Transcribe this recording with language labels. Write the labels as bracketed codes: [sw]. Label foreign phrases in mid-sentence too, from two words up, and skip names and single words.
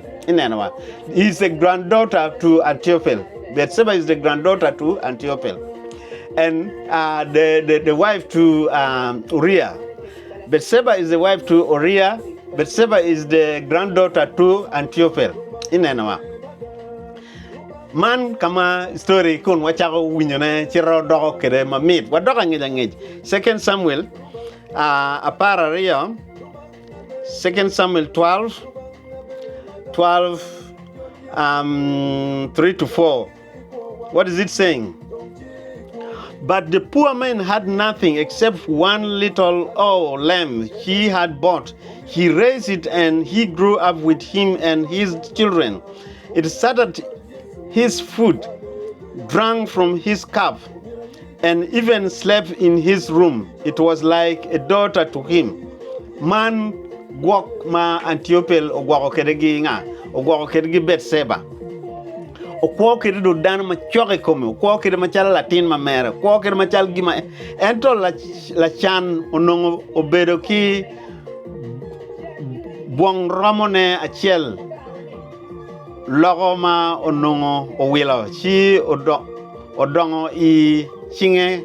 [laj] Inenwa. [en] He's a granddaughter to Ahithophel. Bathsheba is the granddaughter to Ahithophel. And the wife to Uriah. Bathsheba is the wife to Uriah. Bathsheba is the granddaughter to Ahithophel. [laj] Inenwa. Man kama story kun wachago winyone chiro dogo kede mamit. Wadoga ngej. 2 Samuel apara rio. [en] 2 Samuel 12 3-4. What is it saying? But the poor man had nothing except one little lamb he had bought. He raised it and he grew up with him and his children. It started his food, drank from his cup, and even slept in his room. It was like a daughter to him. [laj] Man gwok ma Ahithophel ogwako kedegi nga, ogwako kedegi Bathsheba. Okwo kede do dan ma choke kome, okwo kede ma chala latin ma mere, okwo kede ma chal gima ento la chan onongo obedo ki buong romone achiel logo ma onongo owilo chi odongo I chinge